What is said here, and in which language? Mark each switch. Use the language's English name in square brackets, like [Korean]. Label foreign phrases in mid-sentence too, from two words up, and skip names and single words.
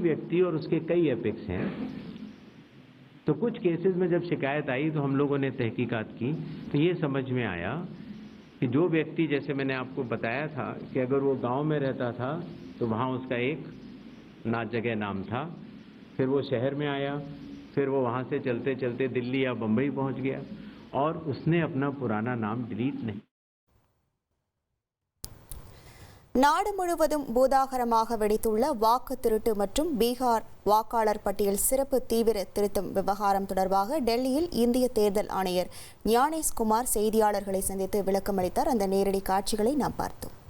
[Hindi] व्यक्ति और उसके कई एपिक्स हैं, तो कुछ केसेस में जब शिकायत आई तो हम लोगों ने तहकीकात की, तो ये समझ में आया कि जो व्यक्ति, जैसे मैंने आपको बताया था कि अगर वो गांव में रहता था तो वहाँ उसका एक जगह नाम था, फिर वो शहर में आया, फिर वो वहाँ से चलते चलते दिल्ली या बम्बई पहुँच गया और उसने अपना पुराना नाम डिलीट नहीं। [Tamil] நாடு முழுவதும் பூதாகரமாக வெடித்துள்ள வாக்கு திருட்டு மற்றும் பீகார் வாக்காளர் பட்டியல் சிறப்பு தீவிர திருத்தம் விவகாரம் தொடர்பாக டெல்லியில் இந்திய தேர்தல் ஆணையர் ஞானேஷ் குமார் செய்தியாளர்களை சந்தித்து விளக்கமளித்தார். அந்த நேரடி காட்சிகளை நாம் பார்த்தோம்.